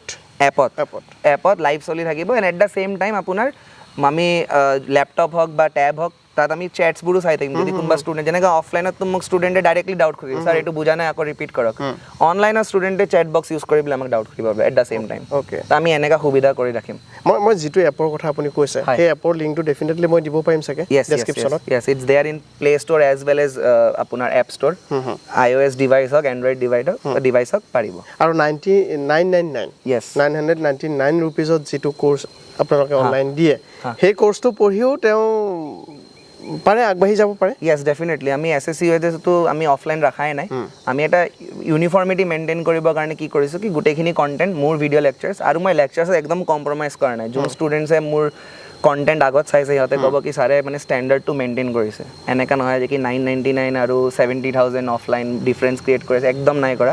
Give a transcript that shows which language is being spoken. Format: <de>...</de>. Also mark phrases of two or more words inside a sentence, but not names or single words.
<as>এপত লাইভ চলি থাকিব</as> <en>and at the same time</en> <as>আপোনাৰ আমি লেপটপ হওক বা টেব হওক তাত আমি চেটছবোৰো চাই থাকিম যদি কোনোবা ষ্টুডেণ্ট যেনেকৈ অফলাইনত মোক ষ্টুডেণ্টে</as> <en>directly doubt</en> <as>সুধিব ছাৰ এইটো বুজা নাই আকৌ ৰিপিট কৰক অনলাইনত ষ্টুডেণ্টে</as> <en>chat box use</en> <as>কৰি পেলাই আমাক ডাউট সুধিব পাৰে</as> <en>at the same time</en> <as>অ'কে তো আমি এনেকুৱা সুবিধা কৰি ৰাখিম মই যিটো এপৰ কথা আপুনি কৈছে সেই এপৰ লিংকটো ডেফিনেটলি মই দিব পাৰিম চাগে ডেছক্ৰিপশ্যনত</as> <en>yes it's there in Play Store as well as আপোনাৰ App Store iOS ডিভাইচ</en> <as>হওক এণ্ড্ৰইড ডিভাইচ হওক পাৰিব আৰু 999 yes 999 ৰুপিজত যিটো কোৰ্চ আপোনালোকে অনলাইন দিয়ে সেই কোৰ্চটো পঢ়িও তেওঁ পাৰে আগবাঢ়ি যাব পাৰে</as> <en>yes definitely</en> <as>আমি SSC তো আমি অফলাইন ৰাখাই নাই আমি এটা</as> <en>uniformity maintain</en> <as>কৰিবৰ কাৰণে কি কৰিছোঁ কি গোটেইখিনি কণ্টেণ্ট মোৰ</as> <en>video lectures</en> <as>আৰু মই লেকচাৰ্ছত একদম কম্প্ৰমাইজ কৰা নাই যোন ষ্টুডেণ্টছে মোৰ কণ্টেণ্ট আগত চাইছে সিহঁতে ক'ব কি ছাৰে মানে ষ্টেণ্ডাৰ্ডটো মেইনটেইন কৰিছে এনেকুৱা নহয় যে কি 999 আৰু 70,000 অফলাইন</as> <en>difference create</en> <as>কৰিছে একদম নাই কৰা</as>